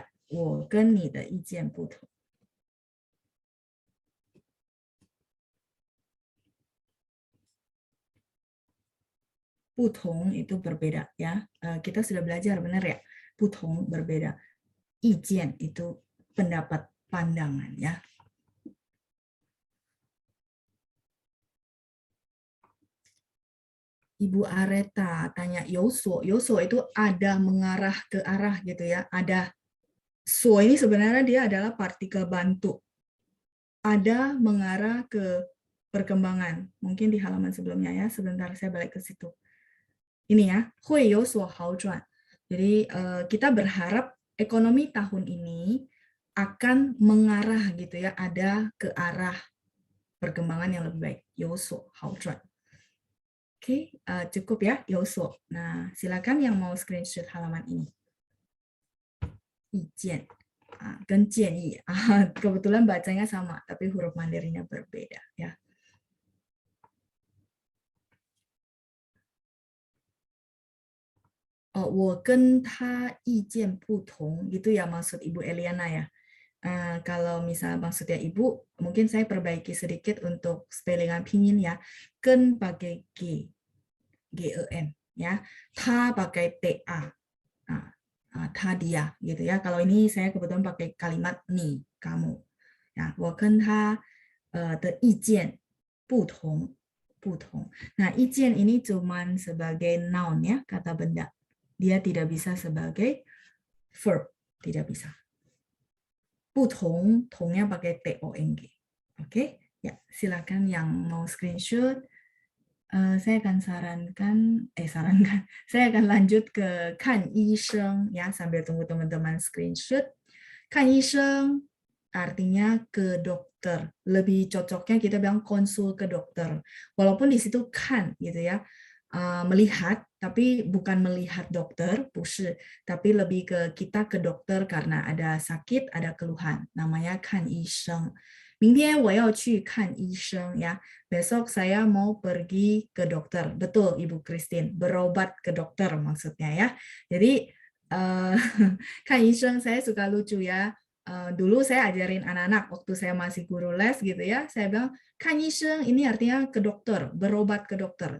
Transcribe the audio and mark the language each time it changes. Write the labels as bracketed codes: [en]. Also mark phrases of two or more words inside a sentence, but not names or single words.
[zh] 我跟你的意见不同. [id] Putong itu berbeda ya. Kita sudah belajar benar ya. Putong berbeda. 意见 itu pendapat pandangan ya. Ibu Areta tanya yoso. Yoso itu ada mengarah ke arah gitu ya. Ada so ini sebenarnya dia adalah partikel bantu. Ada mengarah ke perkembangan. Mungkin di halaman sebelumnya ya. Sebentar saya balik ke situ. Ini ya, [zh] 会有所好转. [id] Jadi kita berharap ekonomi tahun ini akan mengarah gitu ya, ada ke arah perkembangan yang lebih baik. [zh] 有所好转. [id] Oke, cukup ya, [zh] 有所. [id] Nah, silakan yang mau screenshot halaman ini. [zh] 意见 跟建议. [id] Kebetulan bacanya sama, tapi huruf Mandarinnya berbeda ya. [zh] Oh, 我跟他意见不同, [id] gitu ya maksud Ibu Eliana ya. Kalau misal maksudnya Ibu, mungkin saya perbaiki sedikit untuk spellingan pinyin ya. Ken pakai G, G-E-N ya. Ta pakai T-A. Ta dia gitu ya. Kalau ini saya kebetulan pakai kalimat ni, kamu. Ya, [zh] 我跟他的意见不同, 不同. [id] Nah, 意见 ini cuman sebagai noun ya, kata benda. Dia tidak bisa sebagai verb, tidak bisa. [zh] 不同, [id] tongnya pakai T-O-N-G. Oke, ya silakan yang mau screenshot. Saya akan sarankan, saya akan lanjut ke [zh] 看医生 [id] ya sambil tunggu teman-teman screenshot. [zh] 看医生 [id] artinya ke dokter. Lebih cocoknya kita bilang konsul ke dokter. Walaupun di situ kan gitu ya. Melihat, tapi bukan melihat dokter, [zh] 不是, [id] tapi lebih ke kita ke dokter karena ada sakit, ada keluhan. [zh] Namanya 看医生. 明天我要去看医生 ya. [id] Besok saya mau pergi ke dokter. Betul Ibu Christine, berobat ke dokter maksudnya ya. Jadi [zh] 看医生 [id] saya suka lucu ya. Dulu saya ajarin anak-anak waktu saya masih guru les gitu ya. Saya bilang [zh] 看医生 [id] ini artinya ke dokter, berobat ke dokter.